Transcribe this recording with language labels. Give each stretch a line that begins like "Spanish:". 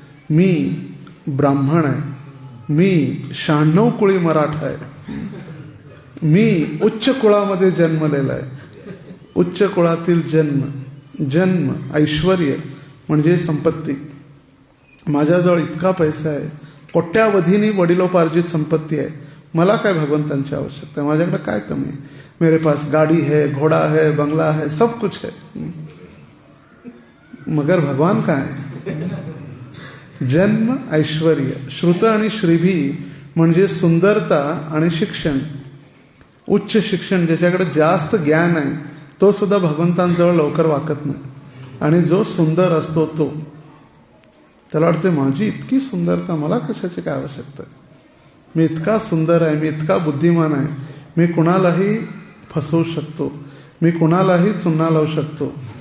Marathi: मी ब्राह्मण आहे, मी 96 कुळी मराठा आहे, मी उच्च कुळामध्ये जन्मलेला आहे. उच्च कुळातील जन्म, ऐश्वर्य म्हणजे संपत्ती. माझ्याजवळ इतका पैसा आहे, कोट्यावधीनी वडिलोपार्जित संपत्ती आहे, मला काय भगवंतांची आवश्यकता आहे, माझ्याकडे काय कमी आहे.
Hindi: मेरे पास गाड़ी है, घोड़ा है, बंगला है, सब कुछ है, मगर भगवान कहाँ है.
Marathi: जन्म ऐश्वर्य. श्रुत आणि श्रीभी म्हणजे सुंदरता आणि शिक्षण. उच्च शिक्षण, ज्याच्याकडे जास्त ज्ञान आहे तो सुद्धा भगवंतांजवळ लवकर वाकत नाही. आणि जो सुंदर असतो तो, त्याला वाटते माझी इतकी सुंदरता, मला कशाची काय आवश्यकता आहे, मी इतका सुंदर आहे, मी इतका बुद्धिमान आहे, मी कुणालाही फसवू शकतो, मी कुणालाही चुना लावू शकतो.